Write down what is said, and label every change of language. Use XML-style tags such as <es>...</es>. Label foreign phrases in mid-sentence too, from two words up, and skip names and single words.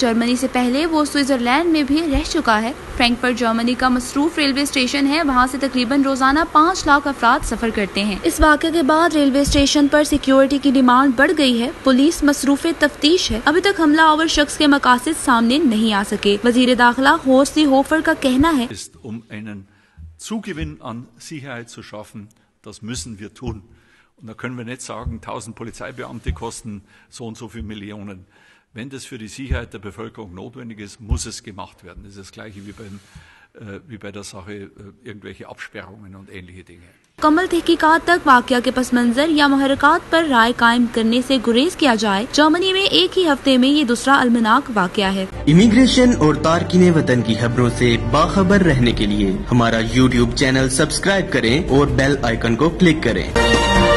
<ur>جرمنی سے پہلے وہ سوئٹزرلینڈ میں بھی رہ چکا ہے. فرینکفرٹ جرمنی کا مصروف ریلوے اسٹیشن ہے. وہاں سے تقریباً روزانہ 5 لاکھ افراد سفر کرتے ہیں. اس واقعے کے بعد ریلوے اسٹیشن پر سیکیورٹی کی ڈیمانڈ بڑھ گئی ہے. پولیس مصروف تفتیش ہے. ابھی تک حملہ آور شخص کے مقاصد سامنے نہیں آ سکے. وزیر داخلہ ہورسٹ زیہوفر کا کہنا ہے</ur> <de>einen Zugewinn an Sicherheit zu schaffen, das müssen wir tun. Und da können wir nicht sagen, 1000 Polizeibeamte kosten so und so viele Millionen. Wenn das für die Sicherheit der Bevölkerung notwendig ist, muss es gemacht werden. Das ist das Gleiche wie bei der Sache irgendwelche Absperrungen und ähnliche Dinge.</de> <ur>مکمل تحقیقات تک واقعہ کے پس منظر یا محرکات پر رائے قائم کرنے سے گریز کیا جائے. جرمنی میں ایک ہی ہفتے میں یہ دوسرا المناک واقعہ ہے. امیگریشن اور تارکین وطن کی خبروں سے باخبر رہنے کے لیے ہمارا YouTube چینل سبسکرائب کریں اور بیل آئیکن کو کلک کریں.</ur>